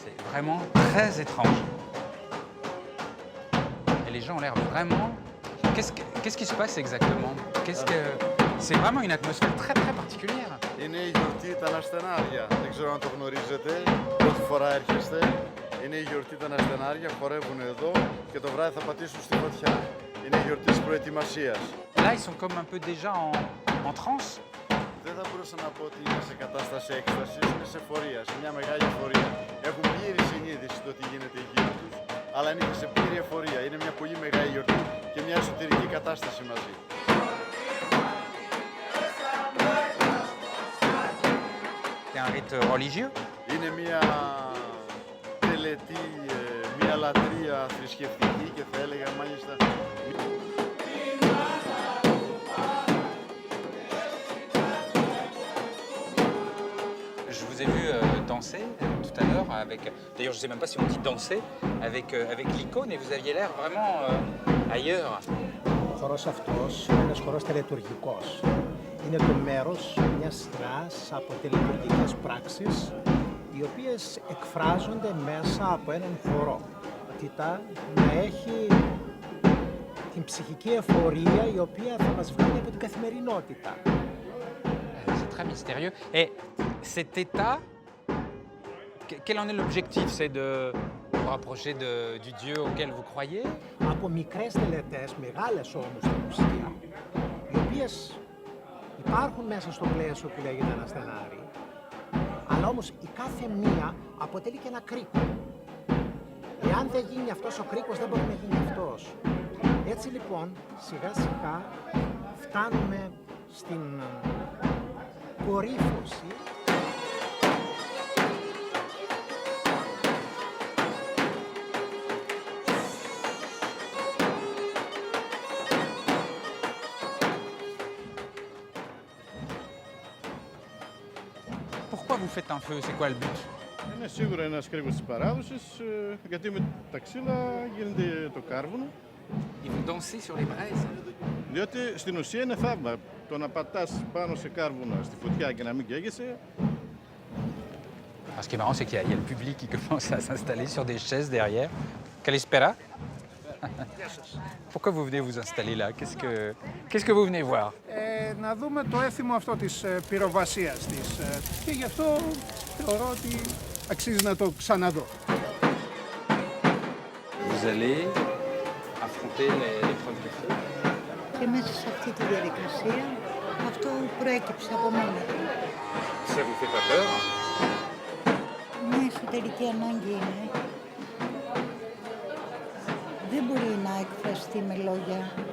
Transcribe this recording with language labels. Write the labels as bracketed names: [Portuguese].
[French] vraiment très étrange. Et les gens ont l'air vraiment... Qu'est-ce qui se passe exactement? C'est vraiment une atmosphère très très particulière. [Greek] Είναι η γιορτή τα Αναστενάρια. Δεν ξέρω αν το γνωρίζετε. Πρώτη φορά έρχεστε. Είναι η γιορτή τα Αναστενάρια. Χορεύουν εδώ και το βράδυ θα πατήσουν στη φωτιά. Είναι η γιορτή της προετοιμασίας. [French] Là, ils sont comme un peu déjà en transe. [Greek] Δεν θα μπορούσα να πω ότι είναι σε κατάσταση έκστασης, είναι σε εφορία, σε μια μεγάλη εφορία. Έχουν πλήρη συνείδηση το τι γίνεται γύρω τους, αλλά είναι και σε πλήρη εφορία. Είναι μια πολύ μεγάλη γιορτή και μια εσωτερική κατάσταση μαζί. [French] C'est un rite religieux. [Greek] Είναι μια τελετή, μια λατρεία θρησκευτική και θα έλεγα μάλιστα... [French] Je vous ai vu danser tout à l'heure avec... D'ailleurs, je ne sais même pas si on dit danser avec l'icône et vous aviez l'air vraiment ailleurs. [Greek] Ο χορός αυτός είναι ένας χορός τελετουργικός. Είναι το μέρος μιας σειράς από τελετουργικές πράξεις οι οποίες εκφράζονται μέσα από έναν χορό. Να έχει την ψυχική εφορία η οποία θα μας βγάλει από την καθημερινότητα. [French] C'est très mystérieux. Et cet état, quel en est l'objectif? C'est de vous rapprocher du Dieu auquel vous croyez? [Greek] Από μικρές τελετές, μεγάλες όμως στην ουσία, οι οποίες υπάρχουν μέσα στο πλαίσιο που λέγεται Αναστενάρη, αλλά όμως η κάθε μία αποτελεί και ένα κρίκο. Εάν δεν γίνει αυτός ο κρίκος, δεν μπορεί να γίνει αυτός. Έτσι λοιπόν, σιγά σιγά φτάνουμε στην κορύφωση. [French] Pourquoi vous faites un feu? C'est quoi le but? [Greek] Είναι σίγουρα ένας κρίκος της παράδοσης, γιατί με τα ξύλα γίνεται το κάρβουνο. [French] Ils vont danser sur les braises. [Greek] Διότι στην ουσία είναι θαύμα. Το να πατάς πάνω σε κάρβουνα στη φωτιά και να μην καίγεσαι. [French] Ce qui est marrant, c'est qu'il y a le public qui commence à s'installer sur des chaises derrière. Kalispera. Pourquoi vous venez vous installer là? Qu'est-ce que vous venez voir? [Greek] Να δούμε το έθιμο αυτό της πυροβασίας της και γι' αυτό θεωρώ ότι αξίζει να το ξαναδώ. [French] Vous allez affronter l'épreuve du feu. [Greek] Και μέσα σε αυτή τη διαδικασία αυτό προέκυψε από μένα. [French] Ça vous fait pas peur? [Greek] Μια εσωτερική ανάγκη είναι. Δεν μπορεί να εκφραστεί με λόγια.